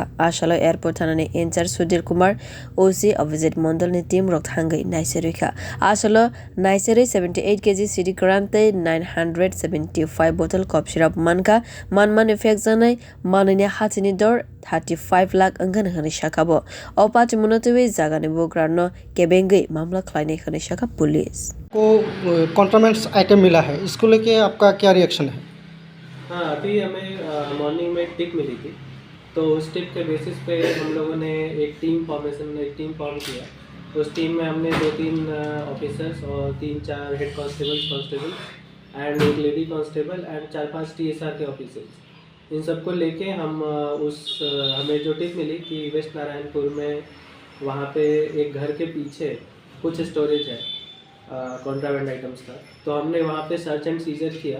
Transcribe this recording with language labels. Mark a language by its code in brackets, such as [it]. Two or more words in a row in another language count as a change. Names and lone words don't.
[trp] Asalo airport thanani incharge Sudhir Kumar OC Abhijit Mondal ni team rok thangui naisirikha. Asalo naisiri 78 kg city current tei 975 bottle cough syrup mankha. Manmani fek janai manui ni hachini dor 35 lakh angkan hini sakabo. O pati munotui jagani bukrano kebengui मामला खलाइने खने शाखा पुलिस [hi] को [en] contraments item [hi] मिला है, इसको लेके आपका क्या रिएक्शन है? हाँ, अभी हमें मॉर्निंग में टिप मिली थी, तो उस टिप के बेसिस पे हम लोगों ने एक [en] team form [hi] किया। उस टीम में हमने 2-3 ऑफिसर्स और 3-4 [en] head constable and [hi] एक [en] lady constable and [hi] 4-5 TSR के ऑफिसर्स, इन सबको लेके हम हमें जो टिप मिली कि वेस्ट नारायणपुर में वहाँ पे एक घर के पीछे कुछ स्टोरेज है [en] contraband items [hi] का, तो हमने वहाँ पे [en] search and seizure [hi] किया।